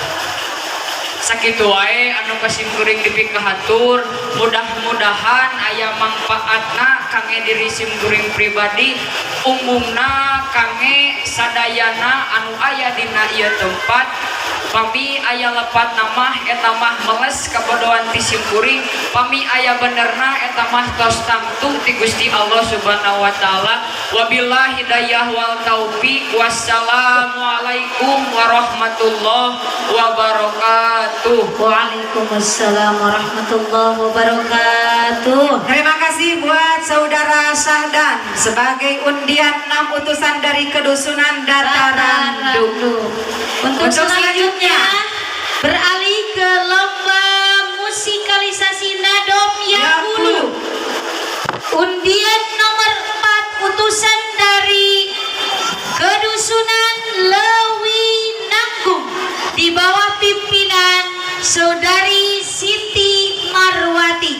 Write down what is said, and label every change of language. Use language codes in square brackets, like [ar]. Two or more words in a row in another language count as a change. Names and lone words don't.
[su] Sakitu wae anu kasim kuring dipikahatur mudah-mudahan aya manfaatna kangge diri sim kuring pribadi umumna kangge sadayana anu aya dina ieu tempat. Pami aya lepat nama eta mah meles kabodohan ti sim kuring, pami aya benerna eta mah tos tamtu ti Gusti Allah [ar] سبحانه وتعالى. وبالله هداية والتوفيق. والسلام عليكم ورحمة الله وبركاته. وعليكم السلام ورحمة الله وبركاته. [id] Terima kasih buat saudara Syahdan sebagai undian 6 utusan dari kedusunan Dataran Dulu. Untuk selanjutnya beralih ke lomba musikalisasi nadom yang hulu. Undian nomor 4 utusan dari kedusunan Lewi Nanggung di bawah pimpinan Saudari Siti Marwati.